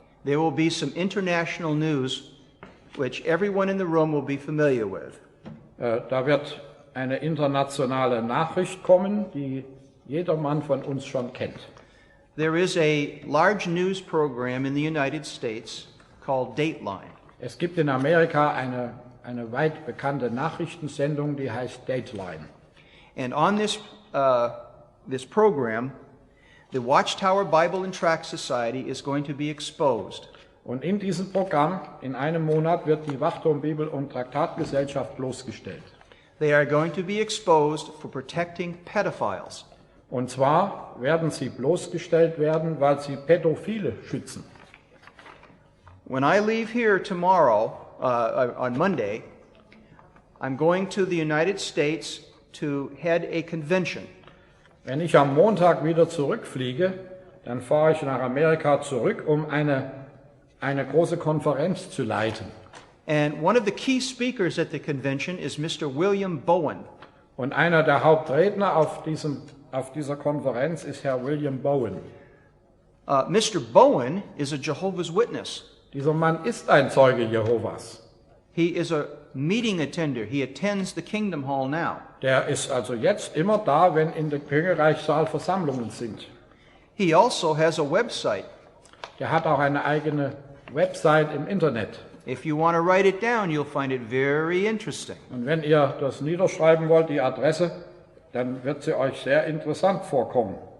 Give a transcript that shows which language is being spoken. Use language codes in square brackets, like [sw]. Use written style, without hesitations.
[en] there will be some international news which everyone in the room will be familiar with. [de] da wird eine internationale Nachricht kommen, die jedermann von uns schon kennt. [en] There is a large news program in the United States called Dateline. [de] Es gibt in Amerika eine weit bekannte Nachrichtensendung, die heißt Dateline. [en] And on this program, the Watchtower Bible and Tract Society is going to be exposed. [de] Und in diesem Programm, in einem Monat, wird die Wachturm Bibel- und Traktatgesellschaft bloßgestellt. [en] They are going to be exposed for protecting pedophiles. [de] Und zwar werden sie bloßgestellt werden, weil sie Pädophile schützen. [en] When I leave here tomorrow, on Monday, I'm going to the United States to head a convention. [de] Wenn ich am Montag wieder zurückfliege, dann fahre ich nach Amerika zurück, um eine große Konferenz zu leiten. [en] And one of the key speakers at the convention is Mr. William Bowen. [de] Und einer der Hauptredner auf dieser Konferenz ist Herr William Bowen. [en] Mr. Bowen is a Jehovah's Witness. [de] Dieser Mann ist ein Zeuge Jehovas. [en] He is a meeting attender. He attends the Kingdom Hall now. [de] Der ist also jetzt immer da, wenn in der Königreichssaal Versammlungen sind. [en] He also has a website. [de] Der hat auch eine eigene Website im Internet. [en] If you want to write it down, you'll find it very interesting. [de] Und wenn ihr das niederschreiben wollt, die Adresse, dann wird sie euch sehr interessant vorkommen.